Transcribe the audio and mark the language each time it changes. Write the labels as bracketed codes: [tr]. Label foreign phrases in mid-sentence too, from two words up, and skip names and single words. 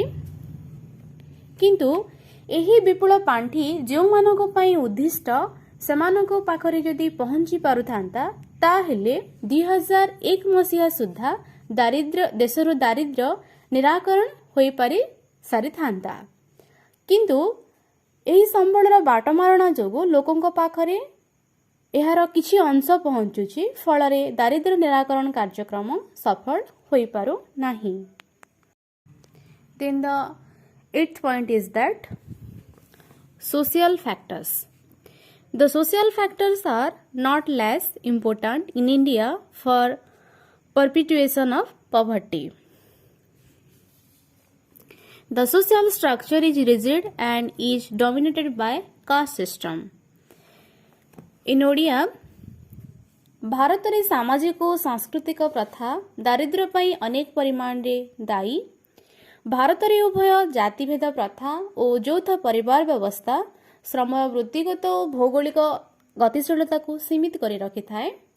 [or] କିନ୍ତୁ ଏହି ବିପୁଳ ପାଣ୍ଠି ଯେଉଁମାନଙ୍କ ପାଇଁ ଉଦ୍ଦିଷ୍ଟ ସେମାନଙ୍କ ପାଖରେ ଯଦି ପହଞ୍ଚି ପାରୁଥାନ୍ତା, ତାହେଲେ 2001 ମସିହା ସୁଦ୍ଧା ଦେଶରୁ ଦାରିଦ୍ର୍ୟ ନିରାକରଣ ହୋଇପାରି ସାରିଥାନ୍ତା। କିନ୍ତୁ ଏହି ସମ୍ବଳର ବାଟମାରଣା ଯୋଗୁଁ ଲୋକଙ୍କ ପାଖରେ ଏହାର କିଛି ଅଂଶ ପହଞ୍ଚୁଛି, ଫଳରେ ଦାରିଦ୍ର୍ୟ ନିରାକରଣ କାର୍ଯ୍ୟକ୍ରମ ସଫଳ ହୋଇପାରୁନାହିଁ। [en] Then the eighth point is that social factors. The social factors are not less important in India for perpetuation of poverty. The social structure is rigid and is dominated by caste system. [or] In ଓଡ଼ିଆ, ଭାରତରେ ସାମାଜିକ ଓ ସାଂସ୍କୃତିକ ପ୍ରଥା ଦାରିଦ୍ର୍ୟ ପାଇଁ ଅନେକ ପରିମାଣରେ ଦାୟୀ। ଭାରତରେ ଉଭୟ ଜାତିଭେଦ ପ୍ରଥା ଓ ଯୌଥ ପରିବାର ବ୍ୟବସ୍ଥା ଶ୍ରମର ବୃତ୍ତିଗତ ଓ ଭୌଗୋଳିକ ଗତିଶୀଳତାକୁ ସୀମିତ କରି ରଖିଥାଏ।